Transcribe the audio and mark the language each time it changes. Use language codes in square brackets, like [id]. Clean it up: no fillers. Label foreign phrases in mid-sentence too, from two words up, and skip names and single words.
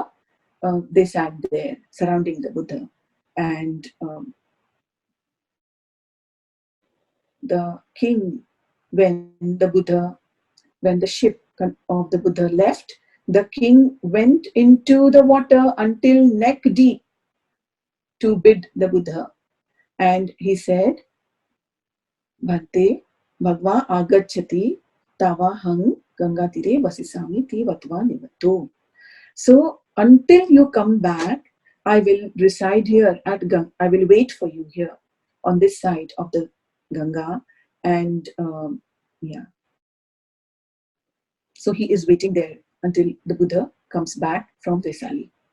[en] They sat there surrounding the Buddha, and the king, when the ship of the Buddha left, the king went into the water until neck deep to bid the Buddha, and he said, [pi] Bhante Bhagva agacchati tava hang gangatire vasisami ti vatva nivato. [en] So until you come back, I will reside here at Ganga. I will wait for you here on this side of the Ganga, and so he is waiting there until the Buddha comes back from Vesali.